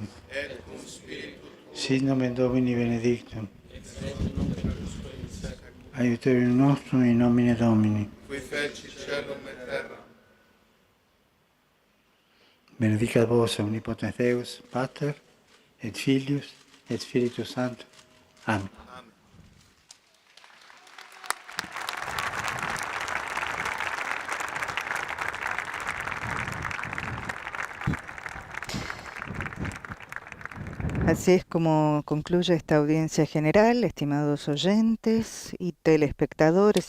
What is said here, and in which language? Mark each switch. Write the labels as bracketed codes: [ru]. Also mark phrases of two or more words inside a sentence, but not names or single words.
[la] Sit nomen Domini benedictum. Aiuterium nostrum in nomine Domini. Qui feci celum et terra. Benedicat vos omnipotens Deus, Pater, et Filius, et Spiritus Sanctus. Amen. [es] Así es como concluye esta audiencia general, estimados oyentes y telespectadores.